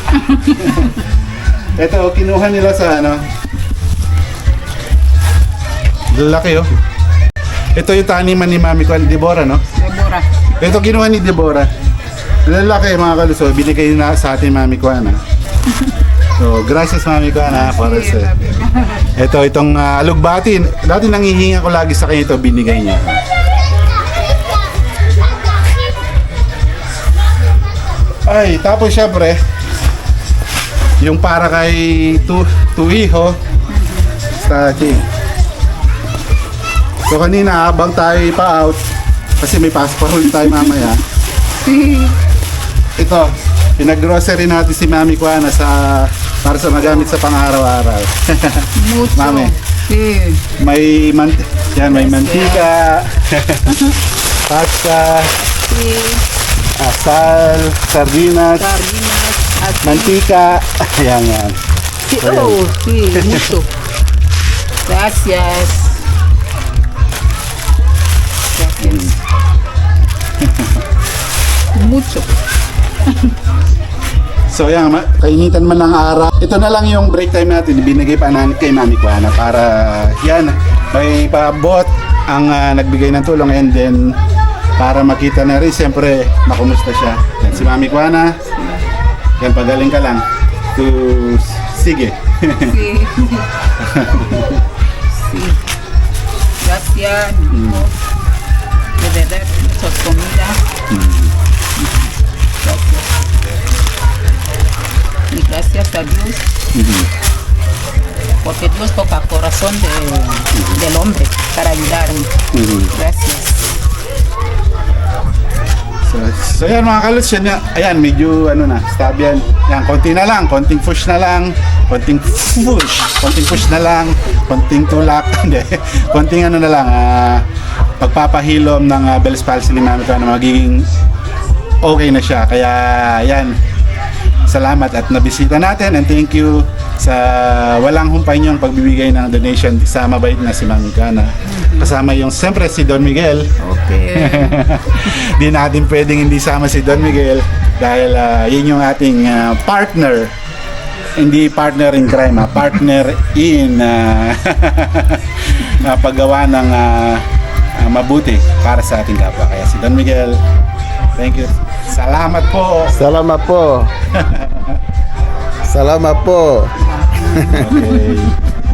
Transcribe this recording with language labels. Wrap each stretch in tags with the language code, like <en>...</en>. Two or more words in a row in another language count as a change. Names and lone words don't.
<tl>Ito, kinuha nila sa lalaki oh. Ito yung taniman ni Mami Juana, Deborah, no? Deborah. Ito kinuha ni Deborah. Lalaki mga kaluso, binigay na sa atin Mami Juana. So,</tl> <es>gracias Mami Juana</es> <en>for us.</en> <tl>Itong alugbati. Dati nangihinga ko lagi sa kanya ito, binigay niya. Ay, tapos syempre, yung para kay Tuiho sa ating. So kanina habang tayo pa-out, kasi may passport tayo mamaya.</tl> <es>Sí.</es> <tl>Ito, pinag-grocery natin si Mami Juana para sa magamit sa pang-araw-araw.</tl> <es>Mucho. Mami. Sí.</es> <tl>May mantika, pasta,</tl> <es>Sí.</es> <tl>asal, sardinas,</tl> <es>Sardinas. Así.</es> <tl>mantika. Ayan.</tl> <es>Sí. Oh, sí. Mucho. Gracias. Gracias. Mucho.</es> <tl>So yan, kainitan man ng araw. Ito na lang yung break time natin. Binigay pa natin kay Mami Juana para yan, may paabot ang nagbigay ng tulong,</tl> <en>and then</en> <tl>para makita na rin, siyempre, makumusta siya. Yan, si Mami Juana, yan, pagaling ka lang. Sige.</tl> <es>Sí. Sí. Gracias. De verdad, muchas comida. Gracias. Y gracias a Dios. Porque Dios toca el corazón del hombre para ayudarme. Gracias.</es> <tl>So yan mga kaluts, yan, ayan, medyo stab yan. Yan, konti na lang, konting push na lang, konting push na lang, konting tulak, hindi, konting na lang, pagpapahilom ng Bell's palsy ni Mami Juana, magiging okay na siya. Kaya yan, salamat at nabisita natin,</tl> <en>and thank you</en> <tl>sa walang humpay niyong pagbibigay ng donation sa mabait na si Mami Juana. Kasama yung siyempre si Don Miguel. Okay. Di natin pwedeng hindi sama si Don Miguel dahil yun yung ating partner. Hindi</tl> <en>partner in crime, partner in</en> <tl>paggawa ng mabuti para sa ating kapwa. Kaya si Don Miguel,</tl> <en>thank you.</en> <tl>Salamat po. Salamat po. Salamat po. Okay.</tl>